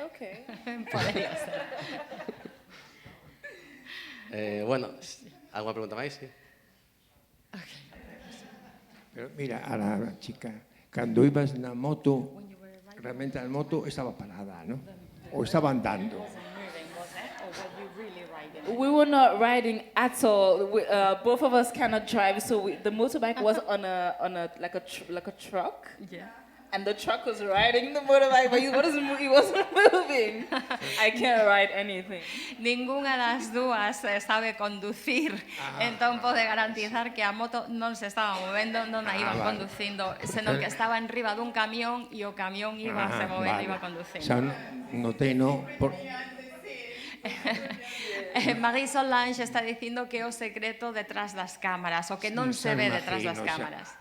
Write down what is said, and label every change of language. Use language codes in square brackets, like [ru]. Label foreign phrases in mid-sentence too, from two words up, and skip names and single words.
[gl] Podería ser. Bueno, ¿alguna pregunta máis? Sí. Pero mira, [es] a la chica, [gl] cando ibas na moto, realmente a moto estaba parada, ¿no? [es] O estaba andando. [en] We were not riding at all. Both of us cannot drive, so the motorbike was on a truck. Yeah. And the truck was riding the motorbike, but he wasn't moving. I can't ride anything. [gl] Ninguna das dúas sabe conducir, entón pode garantizar que a moto non se estaba movendo, non a iban conducindo, senón que estaba enriba dun camión e o camión iba se movendo, iba conducindo. Xa notei, no? Marie Solange está dicindo que é o secreto detrás das cámaras, o que non se ve detrás das cámaras.